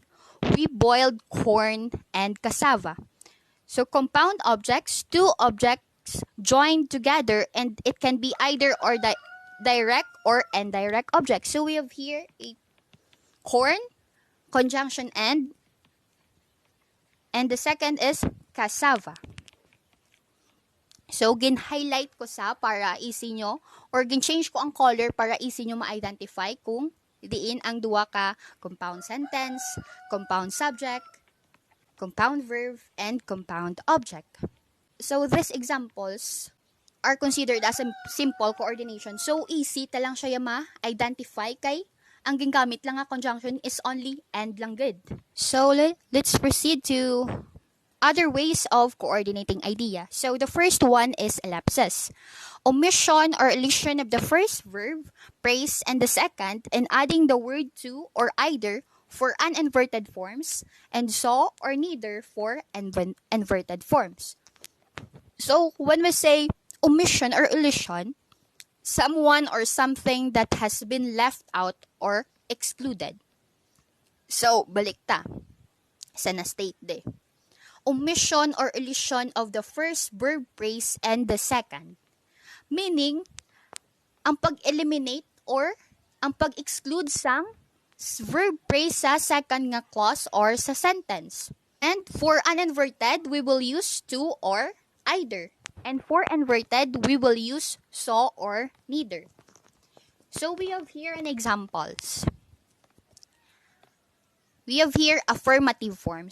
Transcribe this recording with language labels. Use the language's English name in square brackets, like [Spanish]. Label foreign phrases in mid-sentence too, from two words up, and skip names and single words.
[English] We boiled corn and cassava. So compound objects, two objects joined together and it can be either or direct or indirect objects. So we have here a corn, conjunction and the second is cassava. So, [Hiligaynon] gin-highlight ko para easy nyo or gin-change ko ang color para easy nyo ma-identify kung diin ang duwa ka [English] compound sentence, compound subject, compound verb, and compound object. So, these examples are considered as a simple coordination. [Hiligaynon] So, easy talang siya ma-identify kay ang gingamit lang nga conjunction [English] is only and [Hiligaynon] lang good. [English] So, let's proceed to other ways of coordinating idea. So, the first one is ellipsis. Omission or elision of the first verb, phrase, and the second, and adding the word to or either for uninverted forms, and so or neither for inverted forms. So, when we say omission or omission, someone or something that has been left out or excluded. So, [Hiligaynon] balik ta sa na-state de. [English] Omission or omission of the first verb phrase and the second. Meaning, [Hiligaynon] ang pag-eliminate or ang pag-exclude sang [English] verb phrase [Hiligaynon] sa second nga clause or sa sentence. [English] And for uninverted, we will use to or either. And for inverted, we will use so or neither. So we have here an examples. We have here affirmative forms.